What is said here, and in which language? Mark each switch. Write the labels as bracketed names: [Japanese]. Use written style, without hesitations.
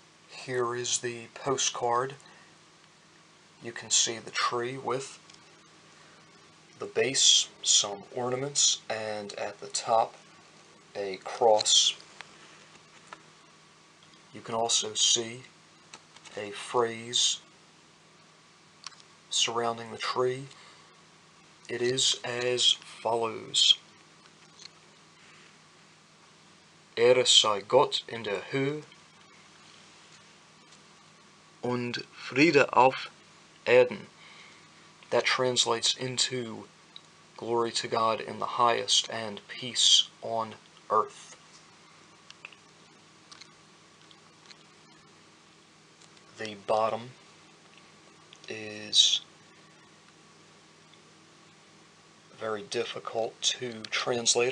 [English] Here is the postcard. You can see the tree with the base, some ornaments, and at the top, a cross. You can also see a phrase surrounding the tree. It is as follows: [German] Ehre sei Gott in der Höhe und Friede auf Erden. [English] That translates into glory to God in the highest and peace on earth. The bottom is very difficult to translate.